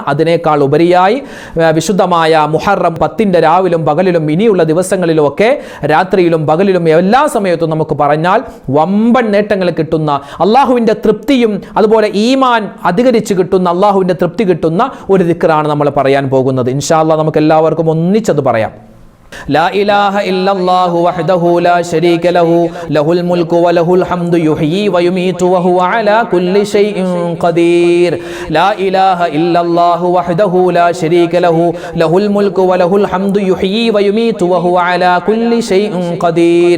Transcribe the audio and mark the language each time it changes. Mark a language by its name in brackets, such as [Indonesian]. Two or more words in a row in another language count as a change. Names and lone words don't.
[Malayalam] അതിനേക്കാൾ ഉപരിയായി വിശുദ്ധമായ മുഹറം 10 രാവിലും പകലിലും ഇനിയുള്ള ദിവസങ്ങളിലുമൊക്കെ രാത്രിയിലും പകലിലും എല്ലാ സമയത്തും നമുക്ക് പറഞ്ഞാൽ വമ്പൻ നേട്ടങ്ങൾ കിട്ടുന്ന, അള്ളാഹുവിൻ്റെ തൃപ്തിയും അതുപോലെ ഈമാൻ അധികരിച്ച് കിട്ടുന്ന, അള്ളാഹുവിൻ്റെ തൃപ്തി കിട്ടുന്ന ഒരു ദിക്റാണ് നമ്മൾ പറയാൻ പോകുന്നത്. [Arabic] إن شاء الله [Malayalam] നമുക്ക് എല്ലാവർക്കും ഒന്നിച്ചത് പറയാം. [Arabic] لا إله إلا الله وحده لا شريك له له الملك وله الحمد يحيي ويميت وهو على كل شيء قدير. لا إله إلا الله وحده لا شريك له له الملك وله الحمد يحيي ويميت وهو على كل شيء قدير.